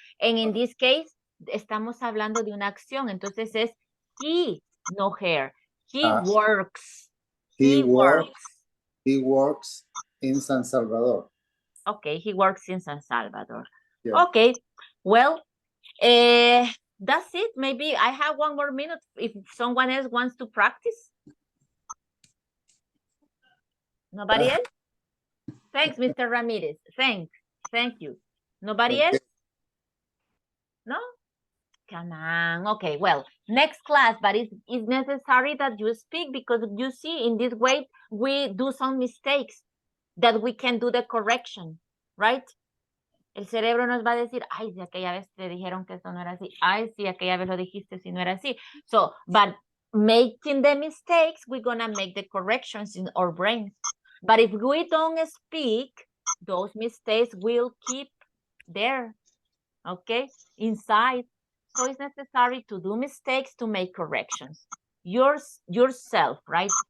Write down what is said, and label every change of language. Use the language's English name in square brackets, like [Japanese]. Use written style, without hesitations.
[English] And in this case, [Spanish] estamos hablando de una acción, entonces es he, no her. [English] He works. He works in San Salvador. Okay, he works in San Salvador. Yeah. Okay, well, that's it. Maybe I have 1 more minute if someone else wants to practice. Nobody else? Thanks, Mr. Ramirez. Thank you. Nobody else? No? Come on. Okay, well, next class, but it's necessary that you speak because you see, in this way, we do some mistakes that we can do the correction, right? [Spanish] El cerebro nos va a decir, ay, si aquella vez te dijeron que eso no era así. Ay, si aquella vez lo dijiste si no era así. [English] So, but making the mistakes, we're gonna make the corrections in our brains. But if we don't speak, those mistakes will keep there, okay, inside. So it's necessary to do mistakes to make corrections. Yourself, right?